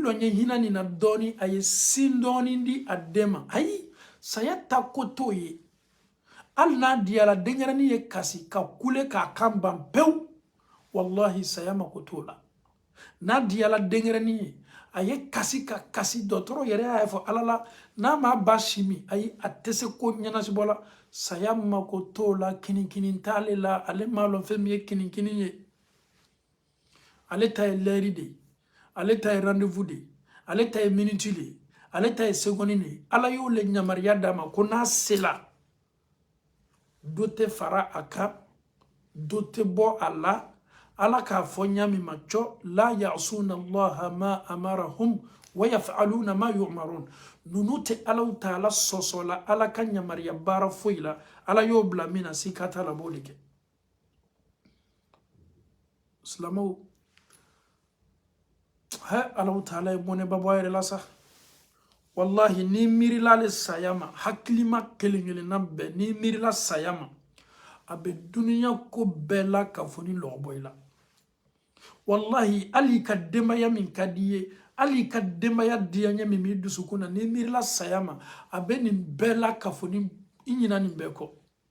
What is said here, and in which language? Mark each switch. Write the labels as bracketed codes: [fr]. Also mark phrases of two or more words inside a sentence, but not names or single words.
[bm] lɔ ɲɛ hinɛ nin na dɔɔni a ye sin dɔɔni di a den ma ayi saya ta ko t'o ye hali n'a diyara denyɛrɛnin ye kasi ka kule k'a kan ban pewu wallahi saya mako t'o la n'a diyara denyɛrɛnin ye a ye kasi ka kasi dɔgɔtɔrɔ yɛrɛ y'a fɔ ala la n'a m'a ba simi ayi a tɛ se ko ɲɛnasibɔ la saya mako t'o la kinikini t'ale la ale m'a lɔn fɛn min ye kinikini ye ale ta ye lɛri de ye ale ta ye rendez-vous de ye ale ta ye miniti de ye ale ta ye seconde de ye ala y'o le yamariya d'a ma ko n'a sela dɔ tɛ fara a kan dɔ tɛ bɔ a la ala k'a fɔ ɲami ma cɔ la [ar] يعصون الله ما أمرهم ويفعلون ما يؤمرون [bm] nunu tɛ alaw ta'ala sɔsɔ la ala ka yamariya baara foyi la ala y'o bila min na si ka t'a la b'o de kɛ silamɛw alaw ta'ala ye bɔnɛba bɔ a yɛrɛ la sa wallahi ni miirila ale saya ma hakilima kelen kelenna bɛɛ ni miirila saya ma a bɛ duniya ko bɛɛ la ka fɔ ni lɔgɔbɔ i la wallahi hali ka denbaya min ka di ye hali ka denbaya diyaɲɛ min b'i dusukun na ni miirila saya ma a bɛ nin bɛɛ la ka fɔ ni i ɲina nin bɛɛ kɔ